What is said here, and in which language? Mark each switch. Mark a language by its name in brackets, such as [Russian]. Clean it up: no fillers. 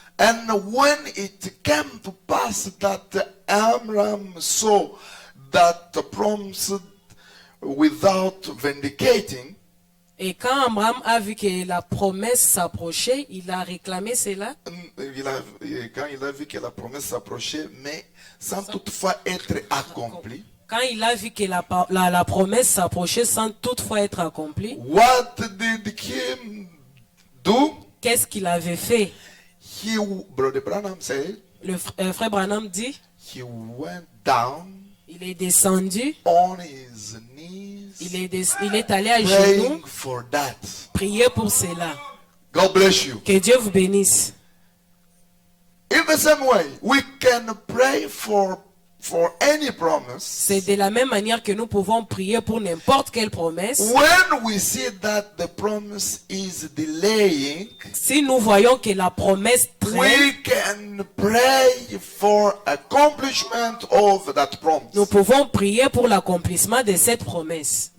[English] And when it came to pass that Amram saw that promise without vindicating, [French] Et quand Amram a vu que la promesse s'approchait, il a réclamé cela. quand il a vu que la promesse s'approchait, mais sans toutefois être accomplie, Quand il a vu que la promesse s'approchait sans toutefois être accomplie, [English] what did the king do? [French] qu'est-ce qu'il avait fait? [English] Brother Branham said, [French] Le frère Branham dit, [English] he went down [French] il est descendu, [English] on his knees, [French] il est allé à genoux, [English] praying for that. [French] prier pour cela. [English] God bless you. [French] Que Dieu vous bénisse. [English] In the same way, we can pray for any promise. [French] C'est de la même manière que nous pouvons prier pour n'importe quelle promesse. [English] When we see that the promise is delaying, [French] Si nous voyons que la promesse traîne, [English] we can pray for accomplishment of that promise. [French] nous pouvons prier pour l'accomplissement de cette promesse.